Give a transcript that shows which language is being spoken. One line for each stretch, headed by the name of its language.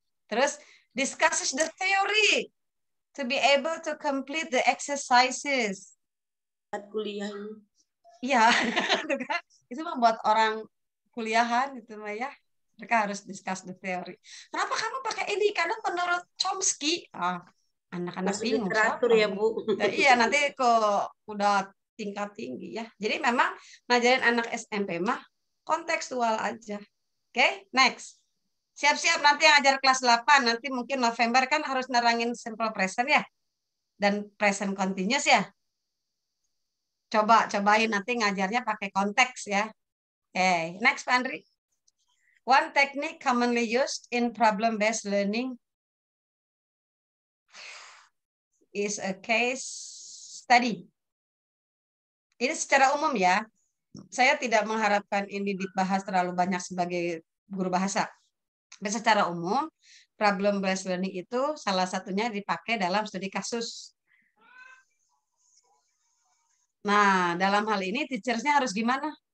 Indonesian: Terus
English: discusses the theory to be able to complete the exercises.
Indonesian: Kuliah. Iya, itu membuat orang kuliahan gitu mah ya. Mereka harus
English: discuss the theory.
Indonesian: Kenapa kamu pakai ini? Karena menurut Chomsky, anak-anak bingung. Literatur ya, Bu. Iya, nanti kok udah tingkat tinggi ya. Jadi memang ngajarin anak SMP mah kontekstual aja. Oke, next. Siap-siap nanti yang ajar kelas 8, nanti mungkin November kan harus nerangin simple present ya. Dan present continuous ya. Cobain nanti ngajarnya pakai konteks ya.
English: Oke, next Pak Andri. One technique commonly used in problem-based learning is a case study.
Indonesian: Ini secara umum ya. Saya tidak mengharapkan ini dibahas terlalu banyak sebagai guru bahasa. Dan secara umum, problem-based learning itu salah satunya dipakai dalam studi kasus. Nah, dalam hal ini teachersnya harus gimana?